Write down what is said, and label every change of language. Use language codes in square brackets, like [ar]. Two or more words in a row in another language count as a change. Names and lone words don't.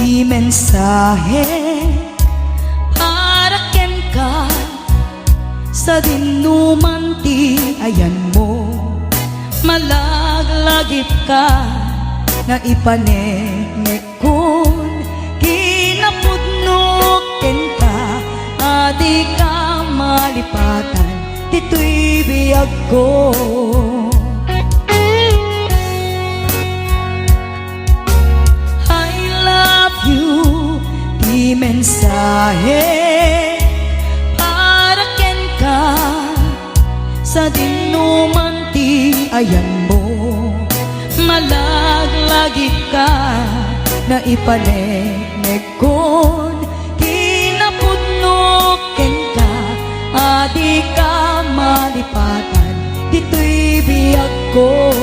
[ilo] mensahe para ken ka sa dinuman ti ayan mo, malaglagip ka na ipanegnek kun kinapudnok ken ka, adi ka malipatan dito'y biyag ko. [en] I love you, [ilo] di mensahe para ken ka sa dinuman ti ayan mo, malaglagip ka na ipanegnek kun kinapudnok ken ka, adi ka malipatan dito'y biyag ko.